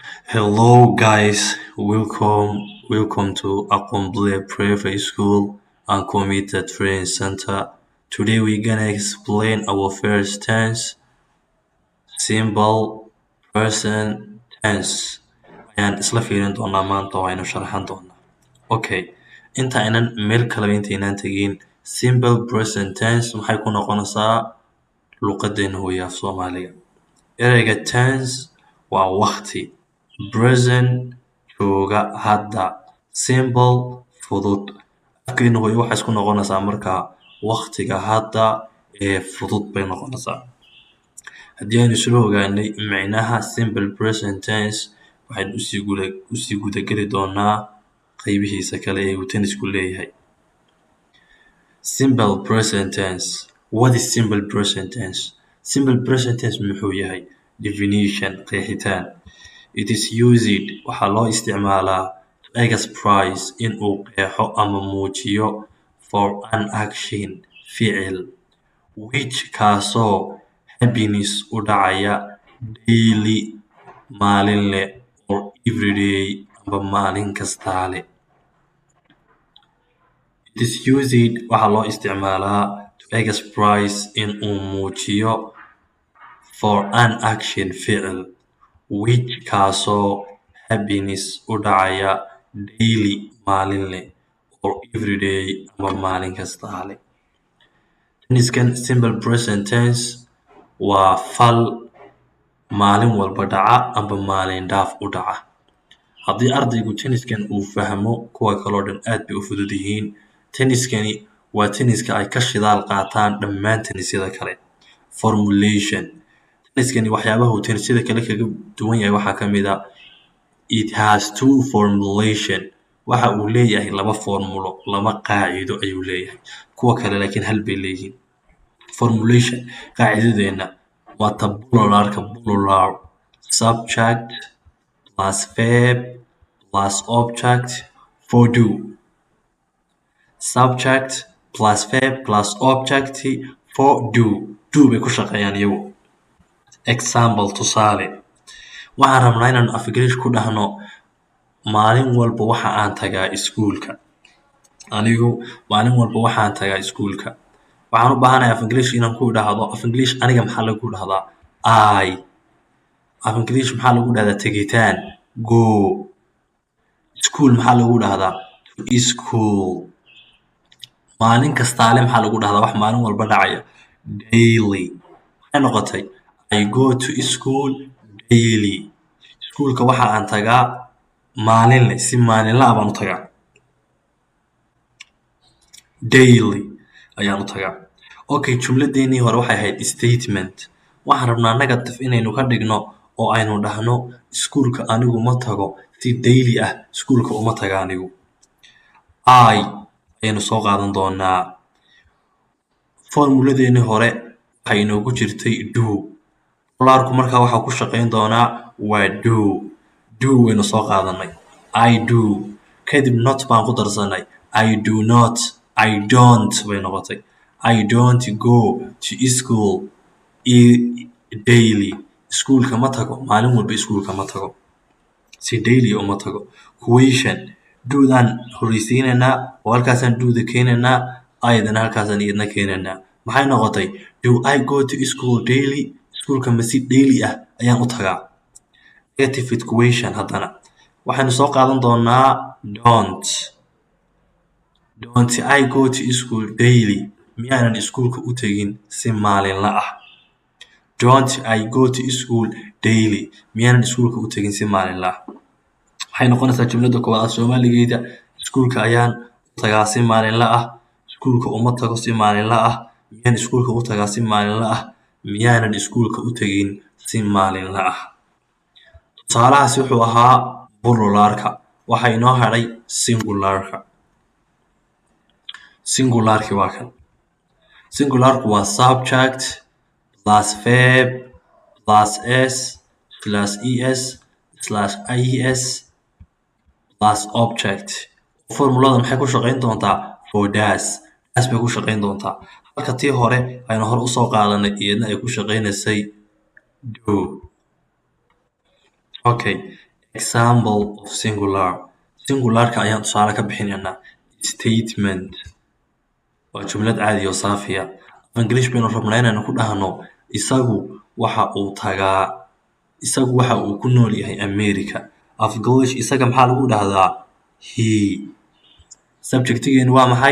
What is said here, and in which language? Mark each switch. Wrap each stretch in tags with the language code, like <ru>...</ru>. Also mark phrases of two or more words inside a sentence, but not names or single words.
<en>Hello guys, welcome to Akomble Private School and Committed Training Center. Today we're gonna explain our first tense, simple present tense.</en> <so>Ayaan isla fiirin doonaa maanta oo aynu sharaxan doonaa. Okay, inta aynan meel kaleba intaynaan tegin,</so> <en>simple present tense</en> <so>maxay ku noqonaysaa luqadeena hooyo af Soomaaliga. Ereyga tense waa waqti. Present jooga hadda. Simple fudud. Afkeena hooyo waxay isku noqonaysaa markaa waqtiga hadda ee fudud bay noqonaysaa. Haddii aynu isla ogaanay micnaha</so> <en>simple present tense</en> <so>waxaynu usii gudageli doonaa qaybihiisa kale ee uu tennisku leeyahay.</so> <en>Simple present tense. What is simple present tense?</en> <so>Simple present tense muxuu yahay? Definition, qeexitaan.</so> <en>It is used</en> <so>waxaa loo isticmaalaa</so> <en>to express in</en> <so>uu qeexo ama muujiyo</so> <en>for an action</en> <so>ficil which kaasoo happiness u dhacaya daily maalinle</so> <en>or everyday</en> <so>amba maalin kastaale.</so> <en>It is used</en> <so>waxaa loo isticmaalaa</so> <en>to express in</en> <so>uu muujiyo</so> <en>for an action ficil which kaasoo happiness</en> <so>u dhacaya</so> <en>daily maalinle or everyday</en> <so>amba maalin kastaale. Tenniskan simple present tense waa fal maalin walba dhaca amba maalin dhaaf u dhaca. Haddii ardaygu tenniskan uu fahmo, kuwa kaloo dhan aad bay u fudud yihiin. Tenniskani waa tenniska ay ka shidaal qaataan dhammaan tennisyada kale. Formulation. Tenniskani waxyaabaha uu tennisyada kale kaga duwan yahay waxaa ka mid ah</so> <en>it has two formulation.</en> <so>Waxa uu leeyahay laba formulo, laba qaacido ayuu leeyahay. Kuwa kale laakiin hal bay leeyihiin. Formulation qaacidadeena waa ta</so> <en>plural subject plus verb plus object for do. Subject plus verb plus object for do.</en> <so>Do bay ku shaqeeyaan iyagu. Example, tusaale. Waxaan rabnaa inaan af English ku dhahno maalin walba waxa aan tagaa iskuulka. Anigu maalin walba waxaan tagaa iskuulka. Waxaan u baahanahay af English inaan ku dhahdo af English aniga maxaa lagu dhahdaa?</so> <en>I.</en> <so>Af English maxaa lagu dhahdaa tagitaan?</so> <en>Go.</en> <so>School maxaa lagu dhahdaa?</so> <en>To school.</en> <so>Maalin kastaale maxaa lagu dhahdaa wax maalin walba dhacaya?</so> <en>Daily.</en> <so>Waxay noqotay</so> <en>I go to school daily.</en> <so>Iskuulka waxa aan tagaa maalinle, si maalinle ah baan u tagaa. Daily ayaan u tagaa. Okay, jumladeenii hore waxay ahayd statement. Waxaan rabnaa negative inaynu ka dhigno oo aynu dhahno iskuulka anigu ma tago si daily ah iskuulka uma taga anigu. I ayaynu soo qaadan doonaa. Formuladeennii hore waxay inoogu jirtay do. Plural-ku markaa waxaa ku shaqayn doonaa waa do. Do waynu soo qaadanay. I do. Kadib not baan ku darsanay.</so> <en>I do not. I don't</en> <so>bay noqotay.</so> <en>I don't go to school daily.</en> <so>Iskuulka ma tago. Maalin walba iskuulka ma tago. Si daily uma tago.</so> <en>Question.</en> <so>Do-dan horeysiinaynaa oo halkaasaan do-da keenaynaa. I-dana halkaasaan iyadna keenaynaa. Maxay noqotay?</so> <en>Do I go to school daily?</en> <so>Iskuulka ma si daily ah ayaan u tagaa.</so> <en>Negative question</en> <so>haddana. Waxaynu soo qaadan doonaa don't.</so> <en>Don't I go to school daily?</en> <so>Miyaanan iskuulka u tegin si maalinle ah?</so> <en>Don't I go to school daily?</en> <so>Miyaanan iskuulka u tegin si maalinle ah? Waxay noqonaysaa jumlada koowaad af Soomaaligeeda. Iskuulka ayaan u tagaa si maalinle ah. Iskuulka uma tago si maalinle ah. Miyaan iskuulka u tagaa si maalinle ah? Miyaanan iskuulka u tegin si maalinle ah? Tusaalahaasi wuxuu ahaa plural-ka. Waxaa inoo hadhay singular-ka. Singular-ki waa kan. Singular-ku waa</so> <en>subject plus verb plus s plus es plus ies plus object.</en> <so>Formulada maxay ku shaqayn doontaa?</so> <en>For does.</en> <so>Does bay ku shaqayn doontaa. Halka tii hore aynu hore usoo qaadanay iyadna ay ku shaqaynaysay do. Okay.</so> <en>example of</en> <so>singularka ayaan tusaale ka bixinaynaa. Statement waa jumlad caadi oo saafiya. English baynu rabnaa inaynu ku dhahno isagu waxa uu ku nool yahay America. Af English isaga maxaa lagu dhahdaa he. Subjectigeenu waa maxay?</so>